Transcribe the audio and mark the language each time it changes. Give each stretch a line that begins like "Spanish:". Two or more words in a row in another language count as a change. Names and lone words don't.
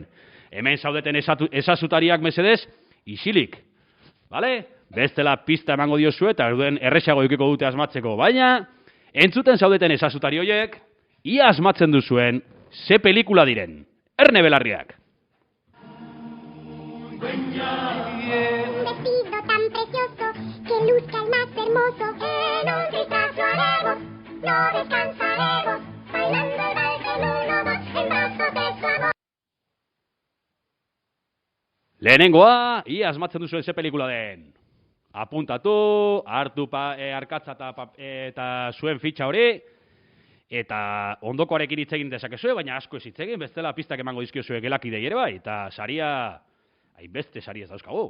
Basque: Hemen zaudeten ezazutariak mesedez, isilik. Bale? Bestela pista emango diozue eta erresago edukiko dute asmatzeko. Baina, entzuten zaudeten ezazutari horiek, ia asmatzen duzuen ze pelikula diren. Erne Belarriak.
Spanish: Vestido tan precioso que luzca el más hermoso. En un vistazo haremos, no descansaremos, bailando el vals en uno más, en brazos de su amor.
Basque: Lehenengoa, ia asmatzen duzuen ze pelikula den. Apuntatu, hartu arkatza eta zuen fitxa hori, eta ondokoarekin hitz egin dezakezue, baina asko ez hitz egin, bestela pistak emango dizkiozue gelakidei ere bai, eta saria, hainbeste sari ez dauzkagu.